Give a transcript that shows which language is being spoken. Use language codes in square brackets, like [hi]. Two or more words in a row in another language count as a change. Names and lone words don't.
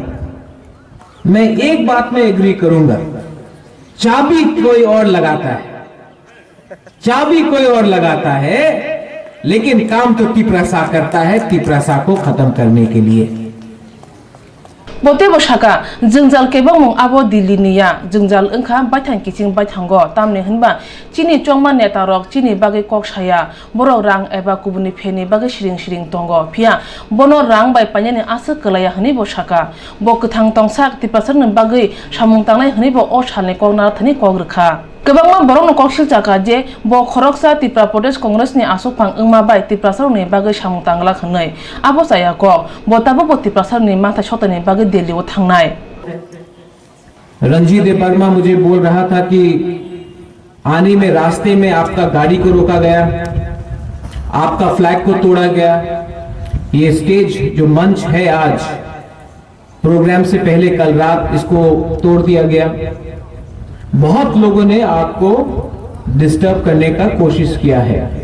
[hi] मैं एक बात में एग्री करूंगा, चाबी कोई और लगाता है, चाबी कोई और लगाता है, लेकिन काम तो तिप्रासा करता है, तिप्रासा को खत्म करने के लिए। [trp] बोते बसाका जंजाल केबं मं आबो दिल्लीनिया जंजाल ओंखा बायथां किसिं बायथांगो तामने होनबा चिनि चंमा नेता रक चिनि बागै ककसाया बर रां एबा गुबुननि फेनि बागै सिरिं सिरिं दंगो फिया बनो रां बाय पान्यानि आसो कलाया हनि बसाका बो गोथां तंसाक तिप्रासारनि बागै सामुं तांनाय हनि बो अ सालनि कगना थनि कगरखा गोबांमा बरं कक्सिल जाका जे ब खरकसा त्रिपुरा प्रदेश कांग्रेसनि आसोफां ओंमा बाय तिप्रासारनि बागै सामुं तांगला खनै आबो जाया क बताबो ब तिप्रासारनि माथा सतनि बागै दिल्लीआव थांनाय [hi] रणजीत देबबर्मा मुझे बोल रहा था कि आने में रास्ते में आपका गाड़ी को रोका गया, आपका फ्लैग को तोड़ा गया। ये स्टेज जो मंच है आज प्रोग्राम से पहले कल रात इसको तोड़ दिया गया। बहुत लोगों ने आपको डिस्टर्ब करने का कोशिश किया है।